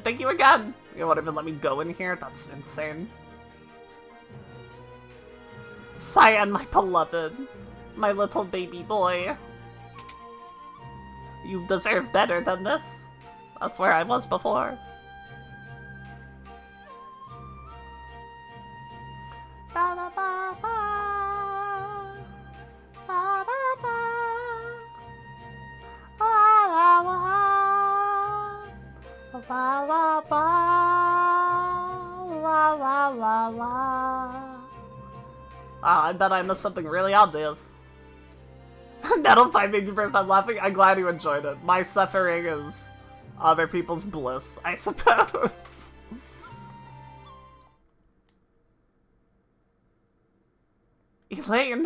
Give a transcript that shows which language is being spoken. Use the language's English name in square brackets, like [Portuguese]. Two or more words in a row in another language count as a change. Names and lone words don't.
[English] Thank you again! You won't even let me go in here? That's insane. Cyan, my beloved. My little baby boy. You deserve better than this. That's where I was before. Ba ba ba ba. Ba ba ba. Wa wa wa. Wa wa wa. Wa wa wa wa. I bet I missed something really obvious. Nettle Pie made you burst out laughing? I'm glad you enjoyed it. My suffering is other people's bliss, I suppose. Elaine!